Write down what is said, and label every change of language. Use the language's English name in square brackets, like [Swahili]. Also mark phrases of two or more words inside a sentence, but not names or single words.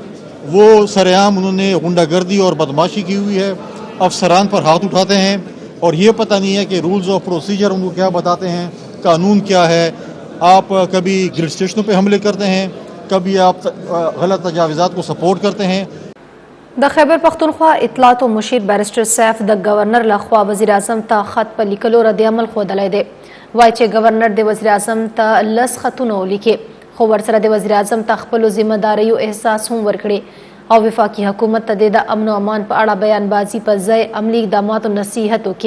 [Urdu] وہ سر عام انہوں نے غنڈہ گردی اور بدماشی کی ہوئی ہے، افسران پر ہاتھ اٹھاتے ہیں اور یہ پتہ نہیں ہے کہ [English] rules of procedure [Urdu] ان کو کیا بتاتے ہیں، قانون کیا ہے. آپ کبھی گریڈ اسٹیشنوں پہ حملے کرتے ہیں، کبھی آپ غلط تجاوزات کو سپورٹ کرتے ہیں. [Pashto] د خیبر پختونخوا اطلاعات و مشیر بیرسٹر سیف د گورنر لخوا وزیر اعظم ته خط په لیکلو رد عمل ښودلی دی. وایي چې گورنر د وزیر اعظم ته 10 خطونه ولیکي، خو ورسره د وزیر اعظم ته خپلو ذمه داریو احساس هم ورکړي او وفاقي حکومت ته د امن و امان په اړه بیانبازي په ځای عملي اقداماتو نصیحت وکړي.